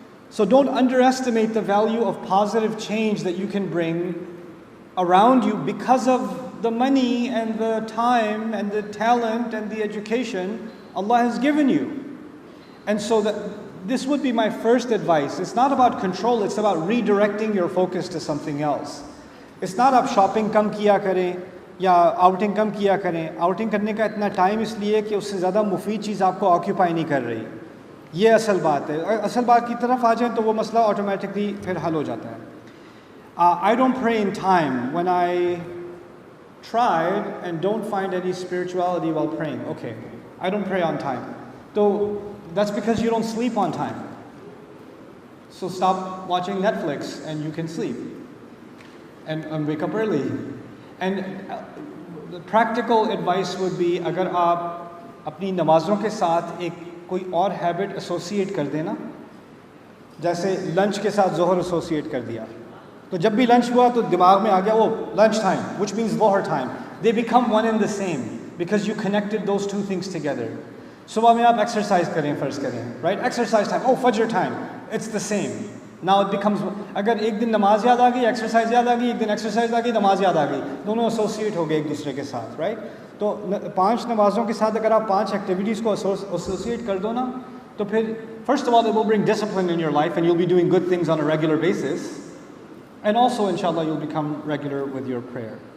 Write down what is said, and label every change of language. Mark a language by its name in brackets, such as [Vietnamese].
[English] So don't underestimate the value of positive change that you can bring around you because of the money and the time and the talent and the education Allah has given you. And so this would be my first advice. It's not about control, it's about redirecting your focus to something else. It's not [Urdu] آپ shopping کم کیا کریں یا outing کم کیا کریں. Outing کرنے کا اتنا time اس لیے کہ اس سے زیادہ مفید چیز آپ کو آکیوپائی نہیں کر رہی. یہ اصل بات ہے. اصل بات کی طرف آ جائیں تو وہ مسئلہ آٹومیٹکلی پھر حل ہو جاتا ہے. [English] I don't pray in time. When I tried and don't find any spirituality while praying, okay, I don't pray on time. So that's because you don't sleep on time. So stop watching Netflix and you can sleep and wake up early. And the practical advice would be [Urdu] اگر آپ اپنی نمازوں کے ساتھ ایک کوئی اور habit associate کر دینا, جیسے لنچ کے ساتھ ظہر ایسوسیٹ کر دیا, تو جب بھی لنچ ہوا تو دماغ میں آ گیا وہ لنچ ٹائم [English] which means [Urdu] ظہر time. [English] They become one and the same because you connected those two things together. [Urdu] صبح میں آپ ایکسرسائز کریں, فرض کریں, رائٹ, ایکسرسائز ٹائم, او فجر time, [English] It's the same. [Urdu] Now it becomes, اگر ایک دن نماز یاد آ گئی, ایکسرسائز یاد آ گئی, ایک دن ایکسرسائز آ گئی, نماز یاد آ گئی, دونوں ایسوسیٹ ہو گئے ایک دوسرے کے ساتھ, رائٹ. تو 5 نمازوں کے ساتھ اگر آپ 5 ایکٹیویٹیز کو ایسوسیٹ کر دو نا, تو پھر [English] first of all it will bring discipline in your life and you'll be doing good things on a regular basis, and also inshallah you'll become regular with your prayer.